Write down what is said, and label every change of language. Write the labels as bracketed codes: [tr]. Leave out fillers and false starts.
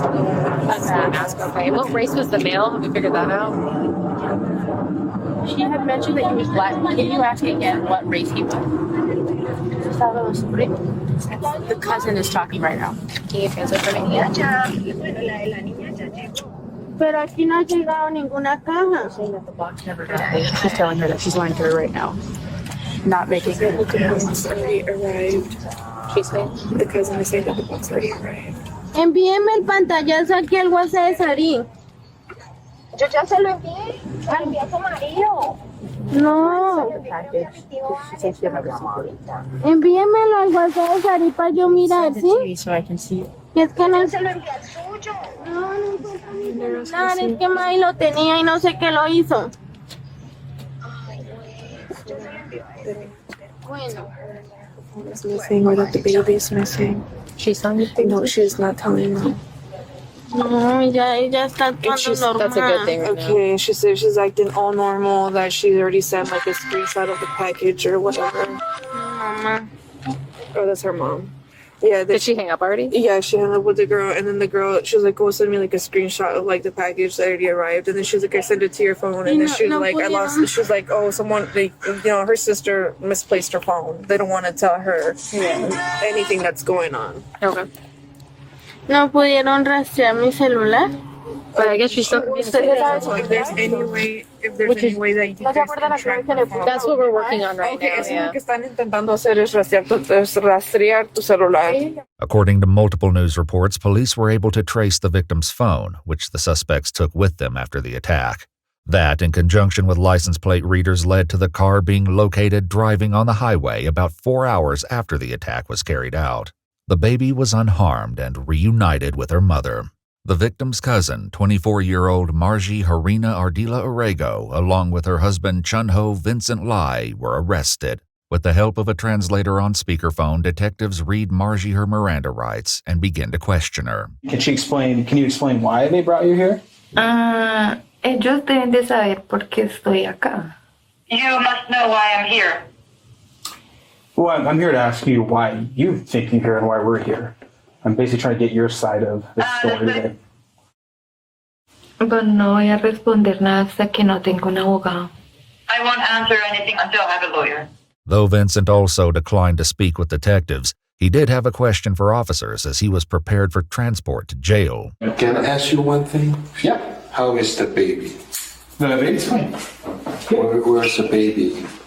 [en] A ski mask, okay. What race was the male? Have we figured that out? She had mentioned that he was black. Can you ask again what race he was? The cousin is talking right now. Can you translate for me? [es] Pero aquí no ha llegado ninguna caja. [en] She's telling her that she's lying to her right now. Not making the box already arrived. She's saying? The cousin is saying that the box already arrived. [es] Envíeme el pantallazo aquí al WhatsApp de Sarín. Yo ya se lo envié. Al envié a tu marido. No. Envíemelo al WhatsApp de Sarín para yo mirar, ¿sí? [en] So I can see it. [es] Y es que no se lo envié al suyo. No, es que May lo tenía y no sé qué lo hizo. Bueno. [en] Is missing or that the baby is missing. She's telling you? No, she's not telling them. [es] No, ella está actuando normal. [en] That's a good thing right Okay, she said she's acting all normal, that she already sent like a screenshot of the package or whatever. Mama. Oh, that's her mom. Yeah. Did she hang up already? Yeah, she hung up with the girl, and then the girl, she was like, "Go send me like a screenshot of like the package that already arrived." And then she was like, "I sent it to your phone." And then she was like, "I lost." She was like, "Oh, someone, her sister misplaced her phone. They don't want to tell her anything that's going on." Okay. [es] No pudieron rastrear mi celular. [en] But I guess she's still... If there's any way that you guys can track the phone. That's what we're working on right now, [es] Eso [en] yeah. [es] lo que están intentando hacer es rastrear tu celular. [en] According to multiple news reports, police were able to trace the victim's phone, which the suspects took with them after the attack. That, in conjunction with license plate readers, led to the car being located driving on the highway about 4 hours after the attack was carried out. The baby was unharmed and reunited with her mother. The victim's cousin, 24-year-old Margie Harina Ardila Orrego, along with her husband Chunho Vincent Lai, were arrested. With the help of a translator on speakerphone, detectives read Margie her Miranda rights and begin to question her. Can you explain why they brought you here? [es] Ellos deben de saber por qué estoy acá. [en] You must know why I'm here. Well, I'm here to ask you why you think you're here and why we're here. I'm basically trying to get your side of the story today. [es] But no voy a responder nada hasta que no tengo un abogado. [en] I won't answer anything until I have a lawyer. Though Vincent also declined to speak with detectives, he did have a question for officers as he was prepared for transport to jail. Can I ask you one thing? Yeah. How is the baby? The baby's fine. Where's the baby?